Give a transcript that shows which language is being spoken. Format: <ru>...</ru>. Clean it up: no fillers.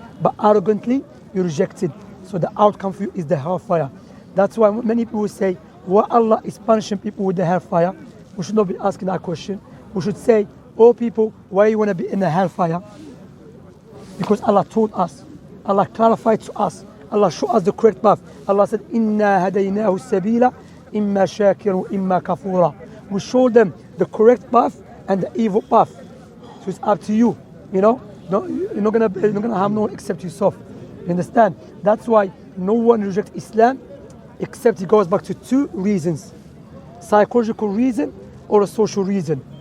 <en>But arrogantly, you rejected. So the outcome for you is the hellfire. That's why many people say, why Allah is punishing people with the hellfire? We should not be asking that question. We should say, oh people, why you want to be in the hellfire? Because Allah told us. Allah clarified to us. Allah showed us the correct path. Allah said,</en> <ar>إِنَّا هَدَيْنَاهُ السَّبِيلَ إِمَّا شَاكِرٌ إِمَّا كَفُورًا.</ar> <en>We showed them the correct path and the evil path. So it's up to you. You know, you're not gonna have no one except yourself. You understand? That's why no one rejects Islam except he goes back to two reasons: psychological reason or a social reason.</en>